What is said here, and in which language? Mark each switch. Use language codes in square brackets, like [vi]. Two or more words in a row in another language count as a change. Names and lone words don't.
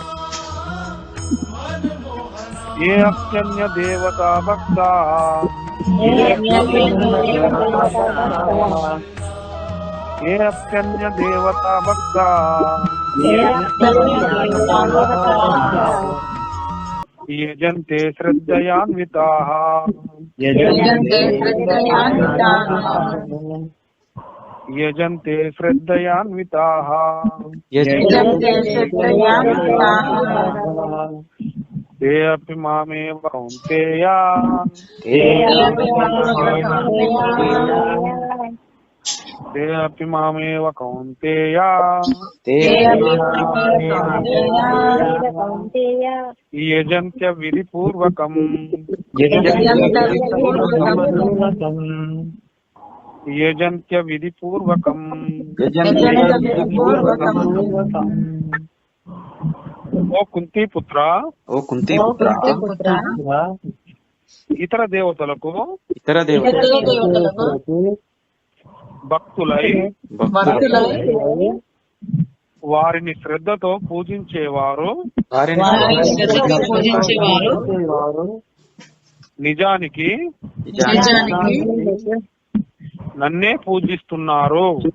[sa] ए अप्यन्य देवता भक्ता ए अप्यन्य देवता भक्ता यजन्ते श्रद्धयान्विताः यजन्ते श्रद्धयान्विताः ते अपि मामेव कौन्तेय ते अपि मामेव कौन्तेय यजन्त्य विधिपूर्वकं यजन्त्य विधिपूर्वकं. [te] ఓ కుంతి పుత్ర ఇతర దేవతలకు భక్తులై వారిని శ్రద్ధతో పూజించేవారు నిజానికి నన్నే పూజిస్తున్నారు.